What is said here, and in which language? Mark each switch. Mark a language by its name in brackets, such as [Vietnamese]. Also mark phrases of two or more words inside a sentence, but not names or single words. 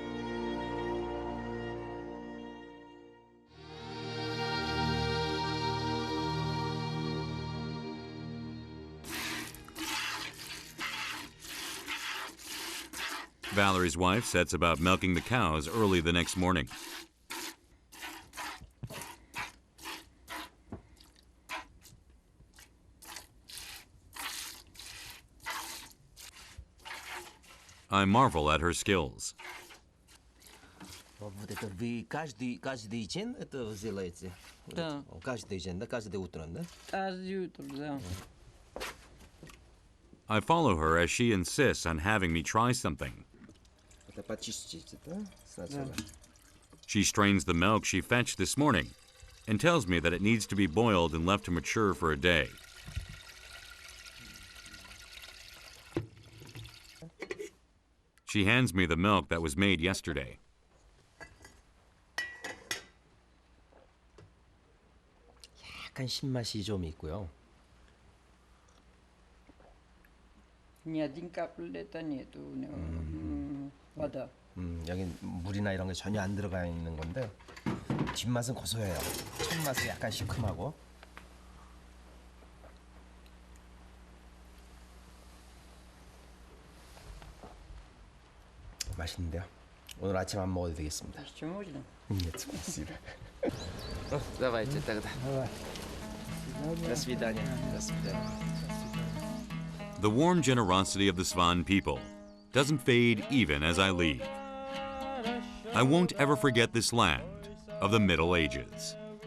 [English] Valerie's wife sets about milking the cows early the next morning. I marvel at her skills. [Russian] Вот это вы каждый день это делаете? Да. Каждый день, да? Каждое утро, да? Каждое утро, да. [English] I follow her as she insists on having me try something. [Russian] Это почистите, да? Сначала. [English] She strains the milk she fetched this morning and tells me that it needs to be boiled and left to mature for a day. She hands me the milk that was made yesterday. [Korean] 약간 신맛이 좀 있고요. [Russian] Ни один каплета нету у него. вода. [Korean] 여긴 물이나 이런 게 전혀 안 들어가 있는 건데 뒷맛은 고소해요. 첫 맛은 약간 시큼하고. 맛있는데요. 오늘 아침 안 먹어도 되겠습니다. [Russian] Еще можно? Нет, спасибо. Давайте тогда. До свидания. До свидания. [English] The warm generosity of the Svan people doesn't fade even as I leave. I won't ever forget this land of the Middle Ages.